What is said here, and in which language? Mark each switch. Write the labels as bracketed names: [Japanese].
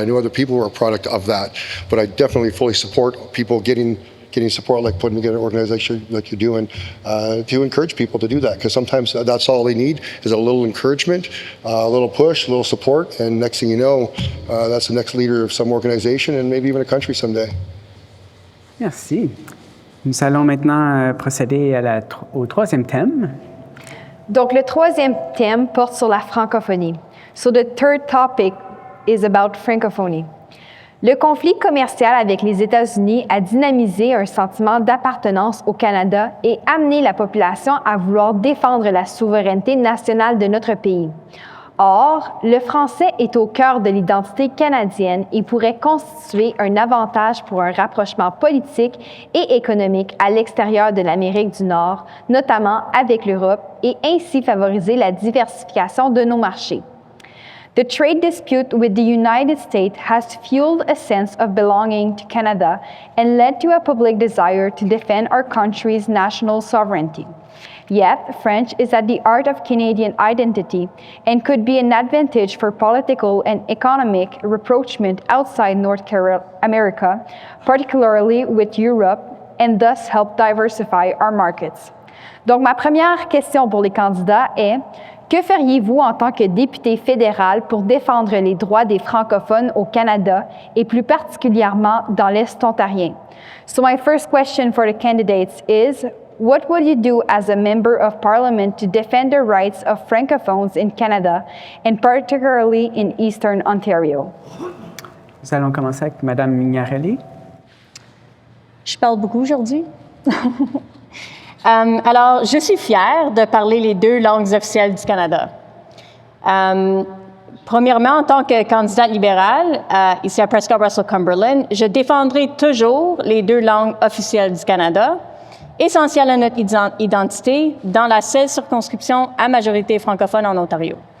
[English] I know other people are a product of that. But I definitely fully support people getting support, like putting together an organization like you're doing, to encourage people to do that. Because sometimes that's all they need is a little encouragement, a little push, a little support, and next thing you know, that's the next leader of some organization and maybe even a country someday. [French] Merci. Nous allons maintenant procéder au troisième thème. Donc, le troisième thème porte sur la francophonie. [English] So the third topic is about Francophonie. [French] Le conflit commercial avec les États-Unis a dynamisé un sentiment d'appartenance au Canada et amené la population à vouloir défendre la souveraineté nationale de notre pays. Or, le français est au cœur de l'identité canadienne et pourrait constituer un avantage pour un rapprochement politique et économique à l'extérieur de l'Amérique du Nord, notamment avec l'Europe, et ainsi favoriser la diversification de nos marchés. [English] The trade dispute with the United States has fueled a sense of belonging to Canada and led to a public desire to defend our country's national sovereignty. Yet, French is at the heart of Canadian identity and could be an advantage for political and economic rapprochement outside North America, particularly with Europe, and thus help diversify our markets. [French] Donc, ma première question pour les candidats est: que feriez-vous en tant que député fédéral pour défendre les droits des francophones au Canada et plus particulièrement dans l'Est ontarien? [English] So my first question for the candidates is, what would you do as a member of parliament to defend the rights of francophones in Canada and particularly in Eastern Ontario? [French] Nous allons commencer avec Mme Mignarelli. Je parle beaucoup aujourd'hui. Alors, je suis fière de parler les deux langues officielles du Canada. Premièrement, en tant que candidate libérale, ici à Prescott-Russell-Cumberland, je défendrai toujours les deux langues officielles du Canada, essentielles à notre identité dans la seule circonscription à majorité francophone en Ontario.